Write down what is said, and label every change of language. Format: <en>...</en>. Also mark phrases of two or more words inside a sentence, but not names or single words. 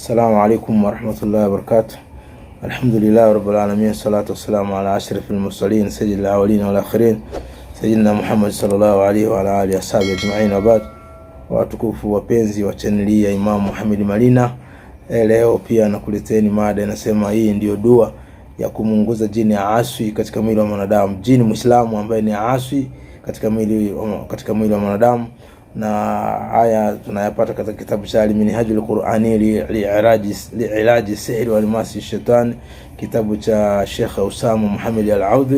<ar>السلام عليكم ورحمة الله وبركاته. الحمد لله رب العالمين، الصلاة والسلام على أشرف المرسلين سيد الأولين والآخرين سيدنا Muhammad صلى الله عليه وعلى آله وصحبه أجمعين.</ar> <sw>Wabad, watukufu wapenzi wa chaneli ya Imam Muhammad Malina, leo pia nakuleteni mada inasema hii ndio dua ya kumunguza jini ya aswi katika mwili wa mwanadamu. Jini Muislamu ambaye ni aswi katika mwili wa mwanadamu, na haya tunayapata katika kitabu cha Al-Minhajul Qur'ani li'iraji sihr wal masi shaitan, kitabu cha Sheikh Usama Muhammad Al-Audhi.</sw>